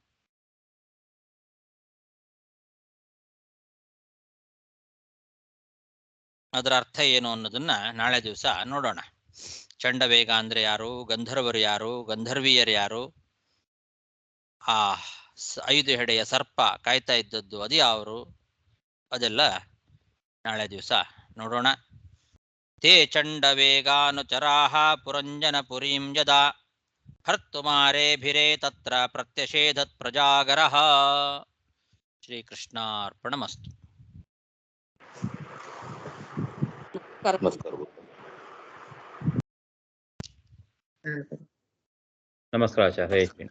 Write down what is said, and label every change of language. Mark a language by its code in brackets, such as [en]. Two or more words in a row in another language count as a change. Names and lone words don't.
[kn] ಅದರ ಅರ್ಥ ಏನು ಅನ್ನೋದನ್ನ ನಾಳೆ ದಿವಸ ನೋಡೋಣ. ಚಂಡವೇಗ ಅಂದ್ರೆ ಯಾರು, ಗಂಧರ್ವರು ಯಾರು, ಗಂಧರ್ವೀಯರು ಯಾರು, ಆ 5 ಹೆಡೆಯ ಸರ್ಪ ಕಾಯ್ತಾ ಇದ್ದದ್ದು ಅದು ಯಾರು, ಅದೆಲ್ಲ ನಾಳೆ ದಿವಸ ನೋಡೋಣ. [sa] ತೇ ಚಂಡವೇಗಾನುಚರಾಃ ಪುರಂಜನಪುರೀಂ ಯದಾ ಹರ್ತುಮಾರೇಭಿರೇ ತತ್ರ ಪ್ರತ್ಯಷೇಧತ್ ಪ್ರಜಾಗರಃ. ಶ್ರೀಕೃಷ್ಣಾರ್ಪಣಮಸ್ತು. [kn] ನಮಸ್ಕಾರ ಆಚಾರ್ಯ.